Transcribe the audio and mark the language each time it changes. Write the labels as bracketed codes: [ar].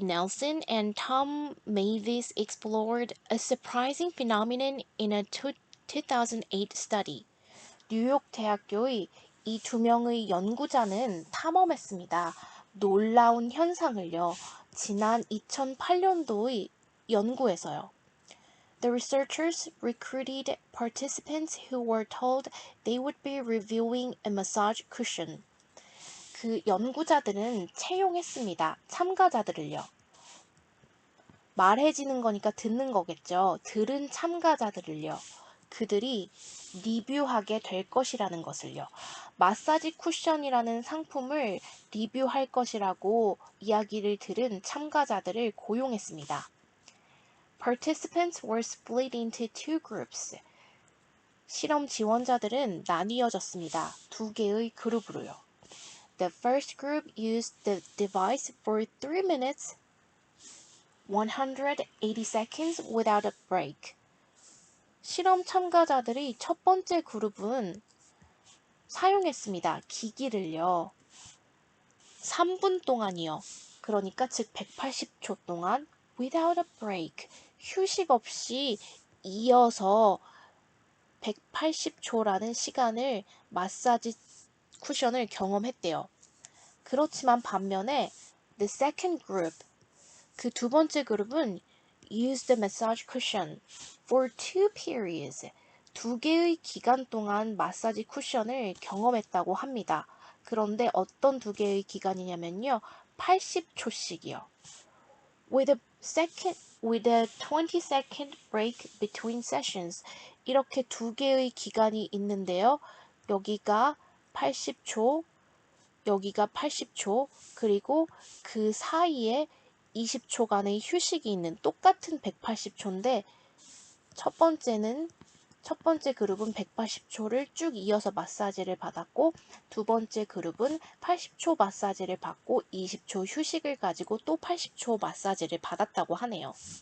[en] Nelson and Tom Mavis explored a surprising phenomenon in a 2008 study. [ko] 뉴욕 대학교의 이 두 명의 연구자는 탐험했습니다. 놀라운 현상을요. 지난 2008년도의 연구에서요. [en] The researchers recruited participants who were told they would be reviewing a massage cushion. [ko] 그 연구자들은 채용했습니다. 참가자들을요. 말해지는 거니까 듣는 거겠죠. 들은 참가자들을요. 그들이 리뷰하게 될 것이라는 것을요. 마사지 쿠션이라는 상품을 리뷰할 것이라고 이야기를 들은 참가자들을 고용했습니다. [en] Participants were split into two groups. [ko] 실험 지원자들은 나뉘어졌습니다. 두 개의 그룹으로요. [en] The first group used the device for 3 minutes, 180 seconds without a break. [ko] 실험 참가자들이 첫 번째 그룹은 사용했습니다. 기기를요. 3분 동안이요. 그러니까 즉 180초 동안 [en] without a break. [ko] 휴식 없이 이어서 180초라는 시간을 마사지 쿠션을 경험했대요. 그렇지만 반면에 [en] the second group, [ko] 그 두 번째 그룹은 [en] used the massage cushion for 2 periods. [ko] 두 개의 기간 동안 마사지 쿠션을 경험했다고 합니다. 그런데 어떤 두 개의 기간이냐면요. 80초씩이요. [en] With a 20-second break between sessions. [ko] 이렇게 두 개의 기간이 있는데요. 여기가 80초, 여기가 80초, 그리고 그 사이에 20초간의 휴식이 있는 똑같은 180초인데 첫 번째 그룹은 180초를 쭉 이어서 마사지를 받았고 두 번째 그룹은 80초 마사지를 받고 20초 휴식을 가지고 또 80초 마사지를 받았다고 하네요.